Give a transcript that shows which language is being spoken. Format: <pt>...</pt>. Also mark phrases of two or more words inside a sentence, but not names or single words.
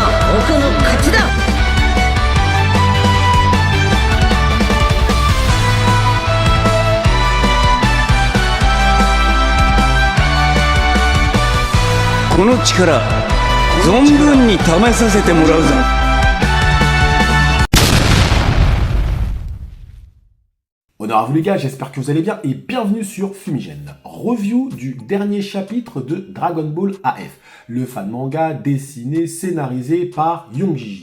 <ja>僕の勝ちだ。この力存分に試させてもらうぞ。</ja> <fr>Honneur à vous les gars, j'espère que vous allez bien et bienvenue sur Fumigène. Review du dernier chapitre de Dragon Ball AF, le fan manga dessiné, scénarisé par Young Jiji.</fr>